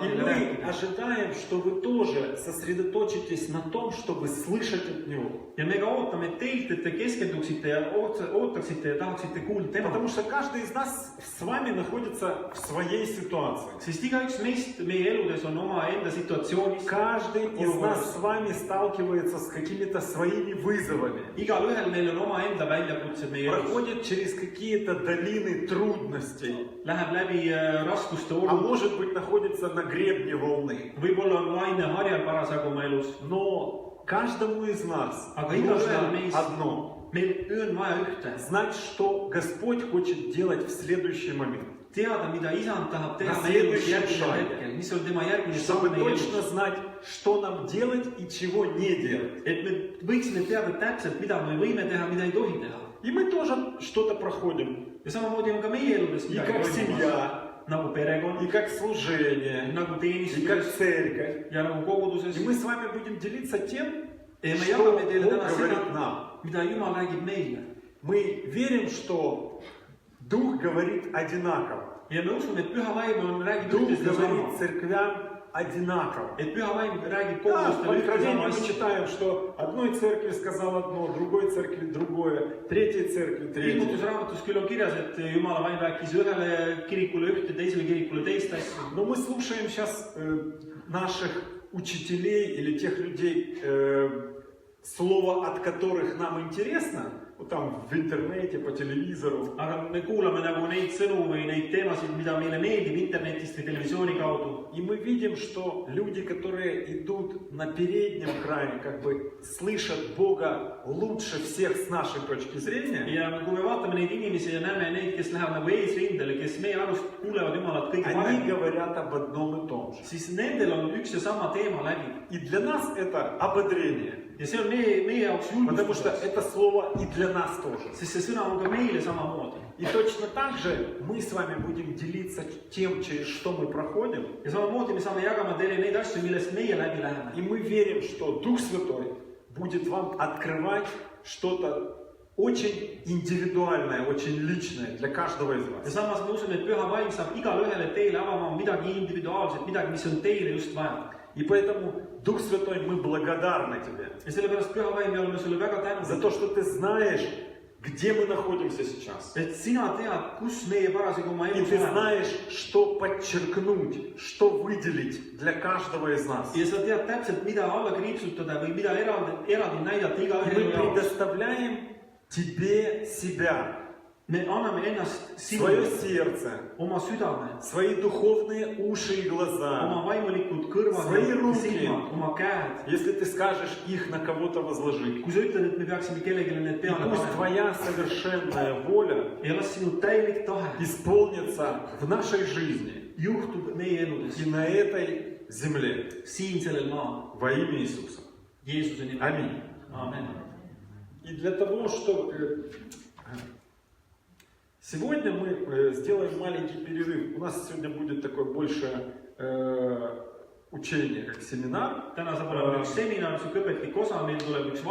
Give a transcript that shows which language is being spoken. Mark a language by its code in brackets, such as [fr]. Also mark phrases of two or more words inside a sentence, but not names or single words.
[ru] И [et] meile [ru] мы [et] rääkida. [ru] ожидаем, что вы тоже сосредоточитесь на том, чтобы слышать от Него. [et] Ja me ka ootame teilt, et te keskenduksite ja ootaksite ja tahaksite kuulda tema. [ru] Потому что каждый из нас с вами находится в своей ситуации. [et] Sest igaüks meist meie eludes on oma enda situatsioonis. [ru] Каждый из нас с вами сталкивается с какими-то своими вызовами. [et] Igalühel meil on oma enda väljakutsed meie elus. [ru] Проходит через какие-то долины трудностей. [et] Läheb läbi raskuste [ru] А [et] olu. [ru] может быть, находится на гребне волны. [et] Võib-olla on laine harjal parasjagu oma elus. [ru] Но каждому из нас [et] Aga igaühel [ru] нужно [et] meist [ru] одно. [et] meil on vaja ühte. [ru] Знать, что Господь хочет делать в следующий момент. [et] Teada, mida isand tahab teha [ru] На [et] meie elus [ru] следующем [et] järgmisel [ru] шаге. [et] hetkel. Mis on tema järgmine [ru] Чтобы [et] samm meie elus. [ru] точно знать, что нам делать и чего не делать. [et] Et me võiksime teada täpselt, mida me võime teha, mida ei tohi teha. [ru] И мы тоже что-то проходим. [et] Ja samamoodi on ka meie eludes [ru] И [et] midagi [ru] как [et] toimumas. [ru] семья, [et] nagu perekond [ru] и как служение, [et] nagu [ru] и как [et] teenistuses [ru] церковь. [et] ja nagu koguduses. [ru] И мы с вами будем делиться тем, [et] Ja me [ru] что [et] jagame teile [ru] Бог [et] täna [ru] говорит [et] seda, [ru] нам. [et] mida Jumal räägib meile. [ru] Мы верим, что Дух говорит одинаково. [et] Ja me usume, et Püha Vaim räägib [ru] Дух [et] ühte [ru] говорит [et] sama. [ru] церквям одинаково. [et] Et Püha Vaim räägib [ru] Да, в [et] kogudustele ühte [ru] Откровении [et] sama [ru] мы [et] asja. [ru] читаем, что одной церкви сказал одно, другой церкви другое, третьей церкви третье. [et] Ilmutusraamatus küll on kirjas, et Jumala Vaim rääkis ühele kirikule ühte, teisele kirikule teist asja. [ru] Но мы слушаем сейчас наших учителей или тех людей, слово от которых нам интересно, вот там в интернете, по телевизору. [et] Aga me kuulame nagu neid sõnu või neid teemasid, mida meile meeldib internetist või televisiooni kaudu. [ru] И мы видим, что люди, которые идут на переднем крае, как бы слышат Бога лучше всех с нашей точки зрения. [et] Ja kui me vaatame neid inimesi ja näeme neid, kes lähevad nagu eesrindele, kes meie arust kuulevad Jumalat kõige [ru] Они [et] paremini, [ru] говорят об одном и том же. [et] siis nendel on üks ja sama teema läbi. [ru] И для нас это ободрение. [et] Ja see on meie jaoks [ru] Потому что [et] julgustus, [ru] это слово и для нас тоже. [et] sest see sõna on ka meile samamoodi. [ru] И точно так же мы с вами будем делиться тем, через что мы проходим. [et] Ja samamoodi me saame jagama teile neid asju, millest meie läbi läheme. [ru] И мы верим, что Дух Святой будет вам открывать что-то очень индивидуальное, очень личное для каждого из [et] Ja [ru] вас. [et] samas me usume, et Püha Vaim saab igale ühele teile avama midagi individuaalset, midagi, mis on teile just vaja. [ru] И поэтому, Дух Святой, мы благодарны Тебе [et] Ja sellepärast Püha Vaim, me oleme sulle väga [ru] за [et] tänulikud, [ru] то, что Ты знаешь, где мы находимся сейчас. [et] et sina tead, kus meie parasjagu oma [ru] И [et] elus [ru] Ты [et] oleme. [ru] знаешь, что подчеркнуть, что выделить для каждого из нас. [et] Ja sa tead täpselt, mida alla kriipsutada või mida eraldi näidata [ru] И [et] igaühe [ru] мы [et] elu jaoks. [ru] предоставляем Тебе себя, [et] Me anname ennast [ru] свое [et] sinule, [ru] сердце, [et] oma südame, [ru] свои духовные уши и [et] oma [ru] глаза. [et] vaimulikud kõrvad [ru] Свои [et] ja [ru] руки. [et] silmad, oma käed. [ru] Если Ты скажешь их на кого-то возложить. [et] Kui sa ütled, et me peaksime kellelegi need [ru] И [et] peale [ru] пусть [et] panema [ru] Твоя совершенная воля [et] ja las sinu täielik tahe [ru] исполнится в нашей жизни [et] juhtub meie eludes, [ru] и на этой земле [et] siin sellel maal, [ru] во имя Иисуса. [et] Jeesuse nimel. [ru] Аминь. [et] Aamen. [ru] И для того, чтобы... Сегодня мы сделаем маленький перерыв. У нас сегодня будет такое больше учение, как семинар. [et] Täna saab olema üks seminar, siuke õpetlik osa, meil tuleb üks